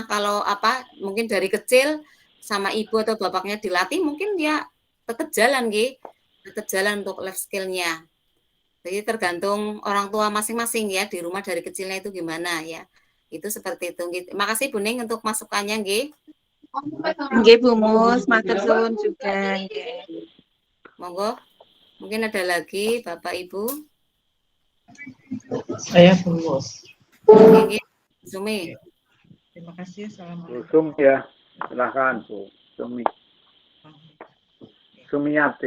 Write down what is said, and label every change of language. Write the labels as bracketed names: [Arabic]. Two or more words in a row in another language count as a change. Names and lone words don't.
[Indonesian] Kalau mungkin dari kecil sama ibu atau bapaknya dilatih, mungkin dia tetap jalan untuk [English] life skill-nya. [Indonesian] Jadi tergantung orang tua masing-masing ya di rumah dari kecilnya itu gimana ya. Itu seperti itu. Terima kasih Bu Ning untuk masukannya nggih. [Javanese] Nggih Bu Mus, matur suwun juga nggih. Monggo. [Indonesian] Mungkin ada lagi Bapak Ibu. Saya Bu Mus. Nggih, Sumi. Terima kasih. Assalamualaikum. Bu Sumi ya, silakan Bu Sumi. Sumiati.